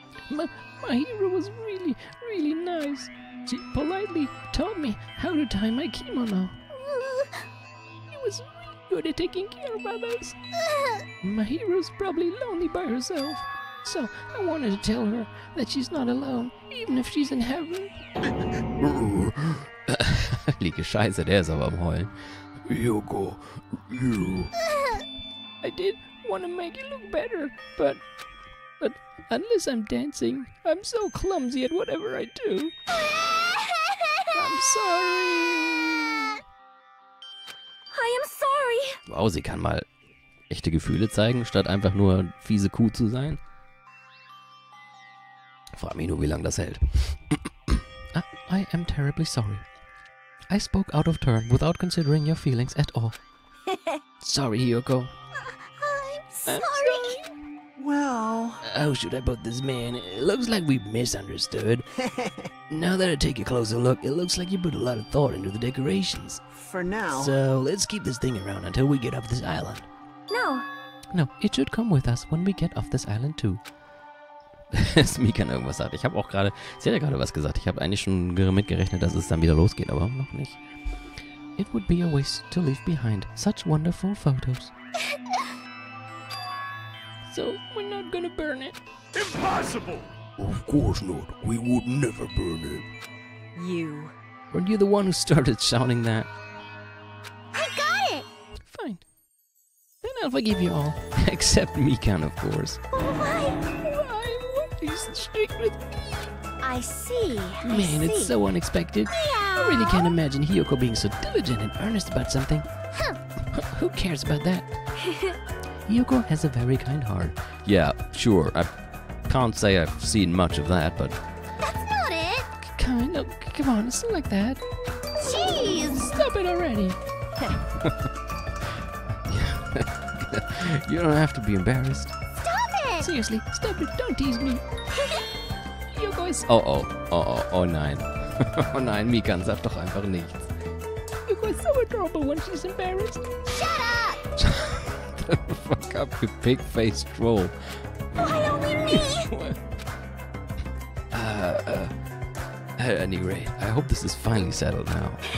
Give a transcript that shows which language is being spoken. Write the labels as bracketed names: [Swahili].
[English] My hero was really, really nice. She politely taught me how to tie my kimono. She was really good at taking care of others. My hero's probably lonely by herself. So I wanted to tell her that she's not alone, even if she's in heaven. [German] Liege Scheiße, der ist aber am Heulen. [English] Yoko, you. I did want to make it look better, but unless I'm dancing, I'm so clumsy at whatever I do. I'm sorry. I am sorry. [German] Wow, sie kann mal echte Gefühle zeigen, statt einfach nur fiese Kuh zu sein. Frag mich nur, wie lange das hält. [English] I am terribly sorry. I spoke out of turn without considering your feelings at all. Sorry, Yoko. I'm sorry. Well, How should I put this, man? It looks like we misunderstood. Now that I take a closer look, it looks like you put a lot of thought into the decorations. for now. So let's keep this thing around until we get off this island. No. No, it should come with us when we get off this island too. [German] Dass Mikan irgendwas sagt. Ich habe auch gerade, sie hat ja gerade was gesagt. Ich habe eigentlich schon mitgerechnet, dass es dann wieder losgeht, aber noch nicht. [English] It would be a waste to leave behind such wonderful photos. So, we're not gonna burn it. Impossible! Of course not. We would never burn it. You. Weren't you the one who started shouting that? I got it. Fine. Then I'll forgive you all. Except Mikan, of course. Why? Why? He's strict with me. I see. Man, it's so unexpected. I really can't imagine Hiyoko being so diligent and earnest about something. Who cares about that? Hiyoko has a very kind heart. Yeah, sure. I can't say I've seen much of that, but That's not it. Kind of. Come on, it's not like that. Jeez. Stop it already. you don't have to be embarrassed. Stop it. Seriously, stop it. Don't tease me. Hiyoko is [German] Oh nein. Oh nein, Mikan, sag doch einfach nichts. [English] Hiyoko is so adorable when she's embarrassed. Shut up. Fuck up, you pig-faced troll. Why only me? At any rate, I hope this is finally settled now.